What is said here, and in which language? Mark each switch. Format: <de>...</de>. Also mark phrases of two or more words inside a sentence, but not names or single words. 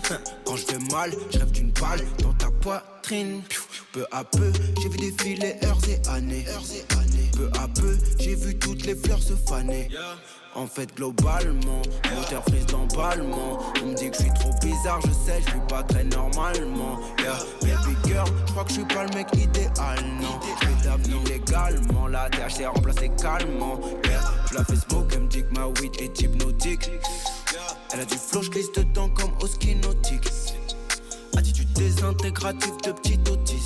<fr>Quand je vais mal, je rêve d'une balle dans ta poitrine. Peu à peu, j'ai vu défiler heures et années. Peu à peu, j'ai vu toutes les fleurs se faner. En fait, globalement, moteur frise d'emballement. On me dit que je suis trop bizarre, je sais, je suis pas très normalement.</fr> <en>Yeah, baby girl,</en> <fr>je crois que je suis pas le mec idéal, non. Je fais d'avenir légalement, la THC remplacée calmement. Yeah, je la fais smoke, elle me dit que ma weed est hypnotique. Elle a du flow, je glisse dedans comme au ski nautique. Attitude désintégrative de petit autiste.</fr>